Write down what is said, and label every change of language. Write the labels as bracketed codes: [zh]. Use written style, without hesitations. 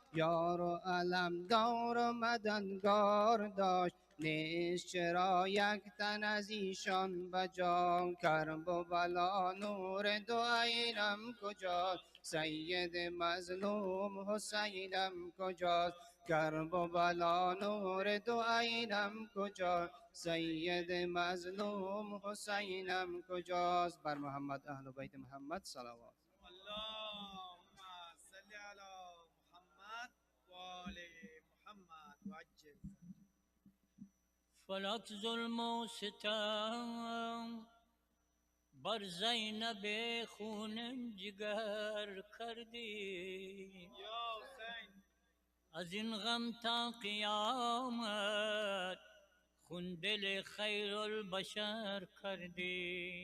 [fa] یار و علمدار و مددگار داشت نیست چرا یک تن از ایشان بجا کرب و بلا نور دو عینم کجاست سید مظلوم حسینم کجاست کرب و بلا نور دو عینم کجاست سید مظلوم حسینم کجاست بر محمد اهل بیت محمد صلوات [ar] اللهم صل على محمد و آل محمد وعجل [fa] فلک ظلم و ستم بر زینب خونم جگر کردی یا حسین از این غم تا قیامت خون دل خیر البشر کردی